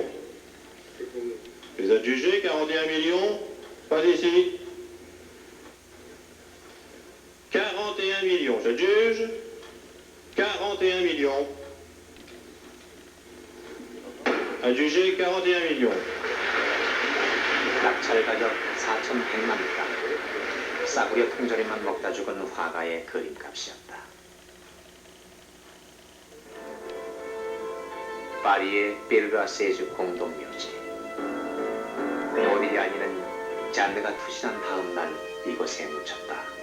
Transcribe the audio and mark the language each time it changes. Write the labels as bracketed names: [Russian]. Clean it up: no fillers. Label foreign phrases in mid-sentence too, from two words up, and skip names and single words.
[French] Les adjugés, 41 millions. Pas ici. 41 millions, j'adjuge. 41 millions. Adjugé, 41 millions. [Korean] 낙찰 가격 4,100만 원. 싸구려 통조림만 먹다 죽은 화가의 그림값이었다. 파리의 베르라세주 공동묘지. 모딜리아니는 짠느가 투신한 다음 날 이곳에 묻혔다.